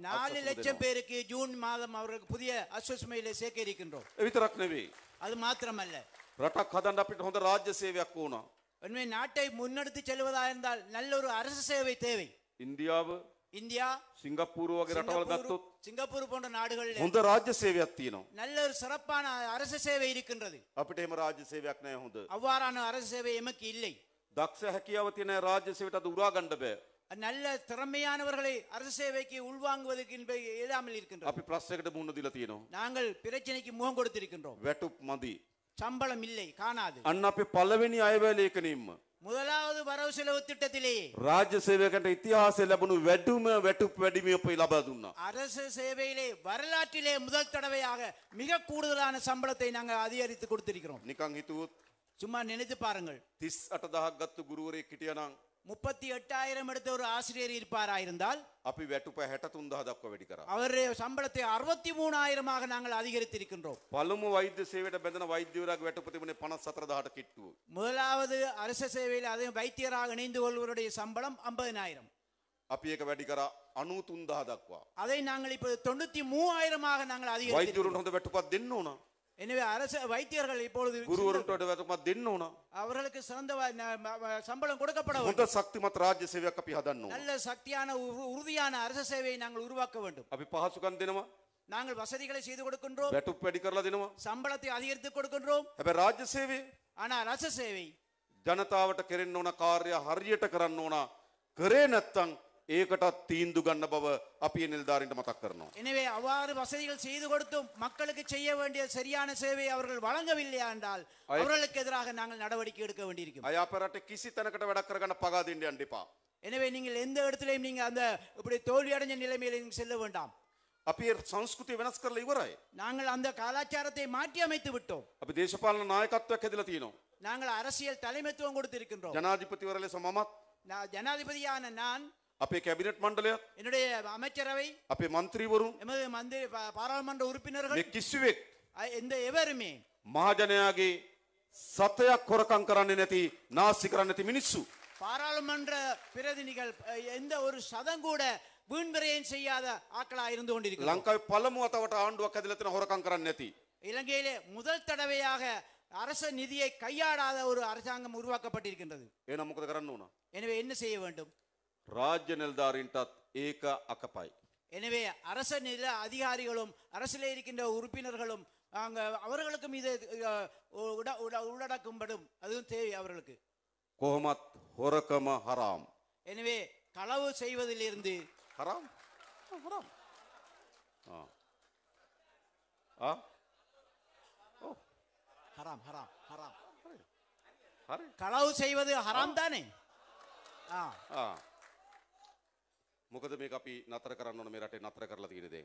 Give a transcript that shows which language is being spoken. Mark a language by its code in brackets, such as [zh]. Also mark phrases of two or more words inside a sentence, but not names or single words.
[ta] 4 லட்சம் பேருக்கு ஜூன் மாதம் அவர்களுக்கு புதிய அஸ்வஸ்மையிலே சேர்க்க இருக்கின்றோம். [si] ඒ විතරක් නෙවෙයි [ta] அது மாத்திரமல்ல, [si] රටක් හදන්න අපිට හොඳ රාජ්‍ය සේවයක් ඕන. [ta] உண்மை நாட்டை முன்னெடுத்து செல்வதா இருந்தால் நல்ல ஒரு அரசு சேவை தேவை. [si] ඉන්දියාව [ta] இந்தியா, [si] සිංගප්පූරුව වගේ රටවල් ගත්තොත් [ta] சிங்கப்பூர் போன்ற நாடுகளில் [si] හොඳ රාජ්‍ය සේවයක් තියෙනවා. [ta] நல்ல ஒரு சிறப்பான அரசு சேவை இருக்கின்றது. [si] අපිට එහෙම රාජ්‍ය සේවයක් නැහැ හොඳ. [ta] அவ்வாறான அரசு சேவை எமக்கு இல்லை. [si] දක්ෂ හැකියාව තියෙන රාජ්‍ය සේවයට අද උරා ගන්න බෑ. [ta] நல்ல திறமையானவர்களை அரசு சேவைக்கு உள்வாங்குவதற்கு இயலாமல் இருக்கின்றோம். [si] අපි ප්‍රශ්නයකට මුහුණ දීලා තියෙනවා. [ta] நாங்கள் பிரச்சனைக்கு முகம் கொடுத்திருக்கின்றோம். [si] වැටුප් මදි. [ta] சம்பளம் இல்லை, காணாது. [si] අන්න අපේ පළවෙනි අයවැය ලේඛනයෙන්ම [ta] முதலாவது வரவு செலவு திட்டத்திலேயே [si] රාජ්‍ය සේවකයන්ට ඉතිහාසයේ ලැබුණු වැඩිම වැටුප් වැඩිමිය අපේ ලබා දුන්නා. [ta] அரசு சேவையிலே வரலாற்றிலே முதல் தடவையாக மிக கூடுதலான சம்பளத்தை நாங்கள் அதிகரித்து கொடுத்திருக்கிறோம். [si] නිකන් හිතුවොත් [ta] சும்மா நினைத்து பாருங்கள், [si] 38000ක් ගත්තු ගුරුවරයෙක් හිටියානම් [ta] 38,000 எடுத்த ஒரு ஆசிரியர் இருப்பாராயிருந்தால் [si] අපි වැටුප 63000 දක්වා වැඩි කරා. [ta] அவருடைய சம்பளத்தை 63,000 நாங்கள் அதிகரித்திருக்கின்றோம். [si] පළමු වෛද්‍ය සේවයට බැඳෙන වෛද්‍යවරයාගේ වැටුප තිබුණේ 54000ට කිට්ටුව. [ta] முதலாவது அரசு சேவையில் அதே வைத்தியராக இணைந்து கொள்வருடைய சம்பளம் 50,000. [si] අපි ඒක වැඩි කරා 93000 දක්වා. [ta] அதை நாங்கள் இப்போது 93,000 நாங்கள் அதிகரித்திருக்கிறோம். [si] වෛද්‍යවරුන්ට හොඳ වැටුපක් දෙන්න ඕන. [ta] எனவே அரசு வைத்தியர்கள் இப்பொழுது [si] ගුරුවරුන්ට හොඳ වැටුපක් දෙන්න ඕන. [ta] அவர்களுக்கு சிறந்த சம்பளம் கொடுக்கப்பட [si] හොඳ [ta] வேண்டும். [si] ශක්තිමත් රාජ්‍ය සේවයක් අපි හදන්න ඕන. [ta] நல்ல சக்தியான உறுதியான அரசு சேவையை நாங்கள் உருவாக்க வேண்டும். [si] අපි පහසුකම් දෙනවා. [ta] நாங்கள் வசதிகளை செய்து கொடுக்கின்றோம், [si] වැටුප් වැඩි කරලා දෙනවා. [ta] சம்பளத்தை அதிகரித்து கொடுக்கின்றோம். [si] හැබැයි රාජ්‍ය සේවය [ta] ஆனால் அரசு சேவை [si] ජනතාවට කෙරෙන්න ඕන කාර්ය හරියට කරන්න ඕන. කරේ නැත්තම් ඒකටත් තීන්දුව ගන්න බව අපි ඒ නිලධාරීන්ට මතක් කරනවා. [ta] எனவே அவ்வாறு வசதிகள் செய்து கொடுத்தும் மக்களுக்கு செய்ய வேண்டிய சரியான சேவை அவர்கள் வழங்கவில்லை என்றால் அவர்களுக்கு எதிராக நாங்கள் நடவடிக்கை எடுக்க வேண்டியிருக்கும். [si] අය අපේ රටේ කිසි තැනකට වැඩක් කරගන්න පගා දෙන්න යන්න එපා. [ta] எனவே நீங்கள் எந்த இடத்திலையும் நீங்க அந்த இப்படி தோல்வி அடைஞ்ச நிலைமையில நீங்க செல்ல வேண்டாம். [si] අපි ඒ සංස්කෘතිය වෙනස් කරලා ඉවරයි. [ta] நாங்கள் அந்த கலாச்சாரத்தை மாற்றி அமைத்து விட்டோம். [si] අපි දේශපාලන නායකත්වයක් හැදලා තියෙනවා. [ta] நாங்கள் அரசியல் தலைமைத்துவம் கொடுத்திருக்கின்றோம். [si] ජනාධිපතිවරයා ලෙස මමත් [ta] ஜனாதிபதியான நான், [si] අපේ කැබිනට් මණ්ඩලයත් [ta] என்னுடைய அமைச்சரவை, [si] අපේ മന്ത്രിවරුන් [ta] எமது மந்திரி பாராளுமன்ற உறுப்பினர்கள், [si] මේ කිසිවෙක් [ta] எந்த எவருமே [si] මහජනයාගේ සතයක් හොරකම් කරන්නේ නැති නාස්ති කරන්නේ නැති මිනිස්සු. [ta] பாராளுமன்ற பிரதிநிதிகள் எந்த ஒரு சதம் கூட வீண்விரயம் செய்யாத ஆட்களா இருந்து கொண்டிருக்கிறார். [si] ලංකාවේ පළමු වතාවට ආණ්ඩුවක් හැදලා තියෙන හොරකම් කරන්නේ නැති. [ta] இலங்கையிலே முதல் தடவையாக அரச நிதியை கையாடாத ஒரு அரசாங்கம் உருவாக்கப்பட்டிருக்கின்றது. [si] එහෙනම් මොකද කරන්න ඕන? [ta] எனவே என்ன செய்ய வேண்டும்? [si] රාජ්‍ය නිලධාරීන්ටත් ඒක අකපයි. [ta] எனவே அரச நில அதிகாரிகளும் அரசிலே இருக்கின்ற உறுப்பினர்களும் அவர்களுக்கும் இது உள்ளடக்கும்படும், அதுவும் தேவை அவர்களுக்கு. [si] කොහොමත් හොරකම හරාම්. [ta] எனவே களவு செய்வதிலிருந்து [si] හරාම්? හරාම්. [ta] ஹராம் ஹராம் ஹராம். [si] හරි. [ta] களவு செய்வது ஹராம் தானே? [si] මොකද මේක අපි නතර කරන්න ඕන මේ රටේ නතර කරලා තියෙන දේ.